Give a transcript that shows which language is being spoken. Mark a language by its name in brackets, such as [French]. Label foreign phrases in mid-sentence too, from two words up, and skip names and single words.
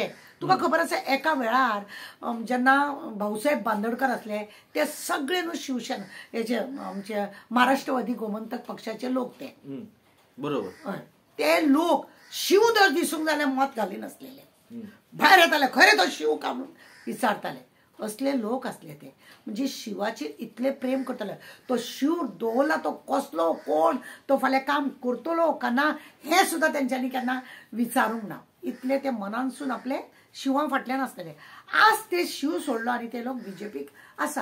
[Konkani] तुका खबर आसा एका वेळार जेन्ना भाऊसाहेब बांदोडकर असले ते सगळे न्हू शिवसेना हेचे आमचे महाराष्ट्रवादी गोमंतक पक्षाचे लोक ते बरोबर. ते लोक शिव जर दिसूंक जाल्यार मत घाली नासलेले, भायर येताले खरे तो शिव का म्हणून विचारताले. असले लोक असले ते म्हणजे शिवाचेर इतले प्रेम करतले. तो शिव दवरला तो कसलो कोण, तो फाल्यां काम करतलो का ना हे सुद्धा त्यांच्यानी केन्ना विचारूंक ना. इतले ते मनानसून आपले शिवा फाटल्यान आसतले. आज ते शिव सोडलो आनी ते लोक बीजेपीक आसा.